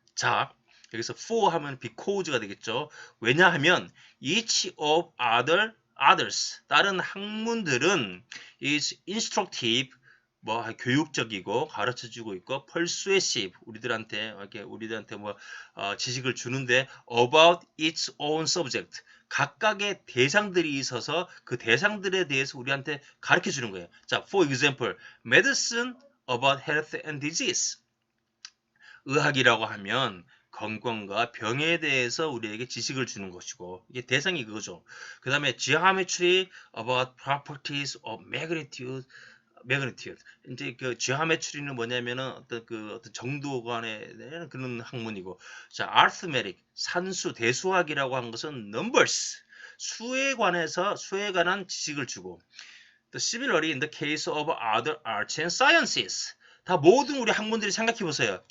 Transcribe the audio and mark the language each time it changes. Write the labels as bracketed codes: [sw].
[ko] 자, 여기서 for 하면 because가 되겠죠. 왜냐하면 [en] each of others [ko] 다른 학문들은 [en] is instructive [ko] 뭐 교육적이고 가르쳐주고 있고 persuasive 우리들한테 뭐 지식을 주는데 [en] about its own subject [ko] 각각의 대상들이 있어서 그 대상들에 대해서 우리한테 가르쳐 주는 거예요. [en] 자, for example, medicine about health and disease. [ko] 의학이라고 하면 건강과 병에 대해서 우리에게 지식을 주는 것이고 이게 대상이 그거죠. 그 다음에 [en] geometry about properties of magnitude. [ko] 이제 그 geometry는 뭐냐면은 어떤 정도간에 대한 그런 학문이고, 자, arithmetic 산수 대수학이라고 하는 것은 numbers 수에 관한 지식을 주고, [en] the similarly in the case of other arts and sciences [ko] 다 모든 우리 학문들이 생각해 보세요.